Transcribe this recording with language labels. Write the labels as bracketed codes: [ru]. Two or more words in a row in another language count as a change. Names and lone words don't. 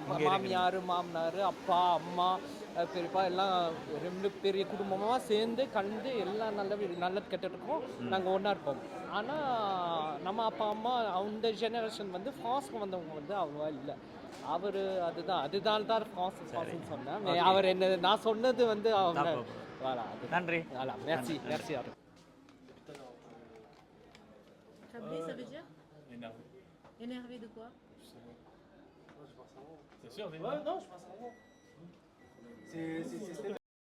[ta] மாமியார் மாமனார் அப்பா அம்மா பெரியப்பா எல்லாம் ரெண்டு பெரிய குடும்பமாக சேர்ந்து கலந்து எல்லாம் நல்லது கெட்டதுக்கும் நாங்கள் ஒன்றா இருப்போம். ஆனால் நம்ம அப்பா அம்மா அந்த ஜெனரேஷன் வந்து ஃபாஸ்ட்க்கு வந்தவங்க வந்து அவ்வளோவா இல்லை. அவர் அதுதான் தான் ஃபாஸ்ட்னு சொன்னேன். அவர் என்ன நான் சொன்னது வந்து அவங்க நன்றி. [fr] merci merci. Chablé, ça veut dire énervé de quoi? C'est sûr, non, je pense à rien. C'est